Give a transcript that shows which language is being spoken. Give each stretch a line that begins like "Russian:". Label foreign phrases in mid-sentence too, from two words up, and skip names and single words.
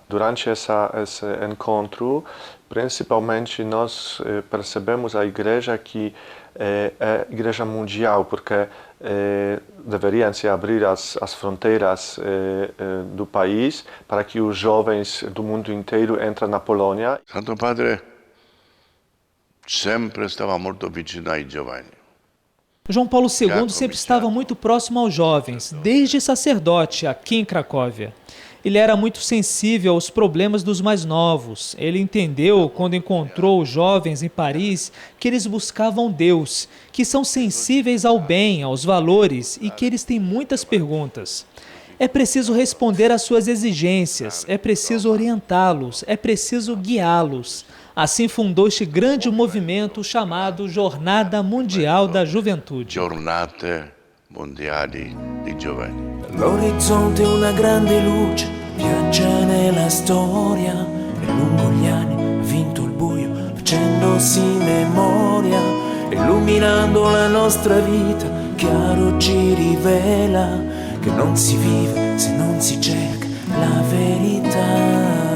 Portuguese: Durante esse encontro, principalmente nós percebemos a igreja que é a igreja mundial, porque deveriam se abrir as fronteiras do país para que os jovens do mundo inteiro entrem na Polônia. Santo Padre sempre estava muito
Italian: vicino ai giovani.
Portuguese: João Paulo II sempre estava muito próximo aos jovens, desde sacerdote aqui em Cracóvia. Ele era muito sensível aos problemas dos mais novos. Ele entendeu, quando encontrou os jovens em Paris, que eles buscavam Deus, que são sensíveis ao bem, aos valores e que eles têm muitas perguntas. É preciso responder às suas exigências, é preciso orientá-los, é preciso guiá-los. Assim fundou este grande movimento chamado Jornada Mundial da Juventude.
Italian: Giornate Mondiali di Giovani. L'orizzonte è una grande luce, viaggia nella storia, e lungo gli anni ha vinto il buio, facendosi memoria, illuminando la nostra vita, chiaro ci rivela che non si vive se non si cerca la verità.